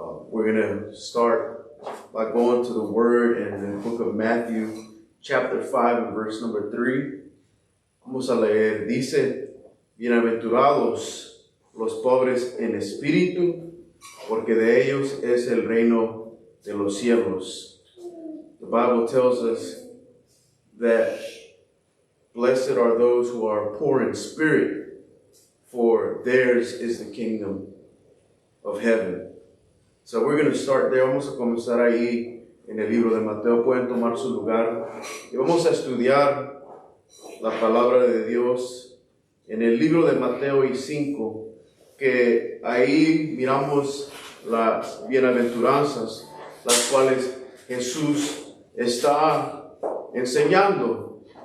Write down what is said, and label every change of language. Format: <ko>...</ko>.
<en>We're going to start by going to the word in the book of Matthew, chapter 5 and verse number 3.</en> <es>Vamos a leer. Dice, bienaventurados los pobres en espíritu, porque de ellos es el reino de los cielos.</es> <en>The Bible tells us that blessed are those who are poor in spirit, for theirs is the kingdom of heaven. So we're going to start there.</en> <es>Vamos a comenzar ahí en el libro de Mateo. Pueden tomar su lugar y vamos a estudiar la palabra de Dios en el libro de Mateo y 5, que ahí miramos las bienaventuranzas, las cuales Jesús está enseñando.</es>